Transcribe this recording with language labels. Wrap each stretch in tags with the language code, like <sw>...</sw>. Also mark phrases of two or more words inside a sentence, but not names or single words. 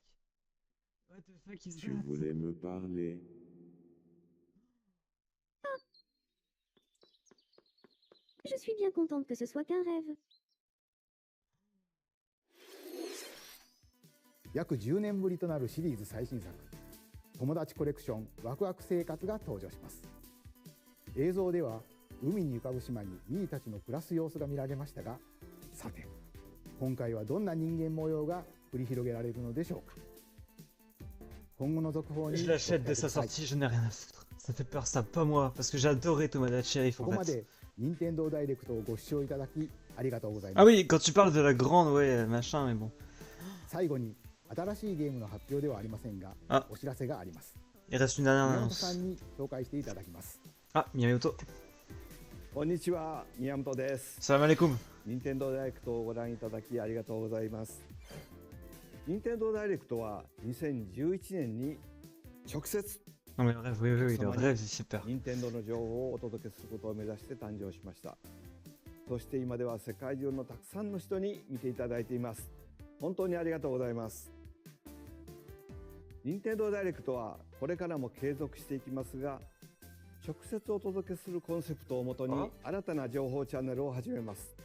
<en>What the fuck is</en> <fr>Tu</fr> <en>that?</en> <fr>voulais me parler. Je suis bien contente que ce soit qu'un rêve.</fr> <ja>約10年ぶりとなるシリーズ最新作友達コレクションワクワク生活が登場します。映像では海に浮かぶ島にミーたちの暮らす様子が見られましたが、さて今回はどんな人間模様が繰り広げられるのでしょうか。今後の続報に</ja> <fr>Je l'achète dès sa sortie, je n'ai rien à foutre. Ça fait peur, ça, pas moi, parce que j'ai adoré Tomodachi Life</fr> <ja>こ</ja> <fr>en</fr> <ja>こま</ja> <fr>fait.</fr> <ja>で任天堂ダイレクトをご視聴いただきありがとうございま Ah す。</ja> <fr>oui, quand tu parles de la grande, ouais, machin, mais bon.</fr> <ja>最後に新しいゲームの発表ではありませんが、あお知らせがあります。</ja> <fr>Il reste une dernière</fr> <ja>宮本さ</ja> <fr>annonce.</fr> <ja>んに紹介していただきます。</ja> <fr>Ah, Miyamoto.</fr> <ja>こんにちは、宮本です。</ja> <ar>سلام عليكم.</ar> <ja>任天堂ダイレクトをご覧いただきありがとうございます。任天堂ダイレクトは2011年に直接</ja> <fr>Non mais bref, oui, oui, oui, le rêve, il fait peur.</fr> <ja>任天堂の情報をお届けすることを目指して誕生しました。そして今では世界中のたくさんの人に見ていただいています。本当にありがとうございます。任天堂ダイレクトはこれからも継続していきますが、直接お届けするコンセプトをもとに新たな情報チャンネルを始めます。</ja>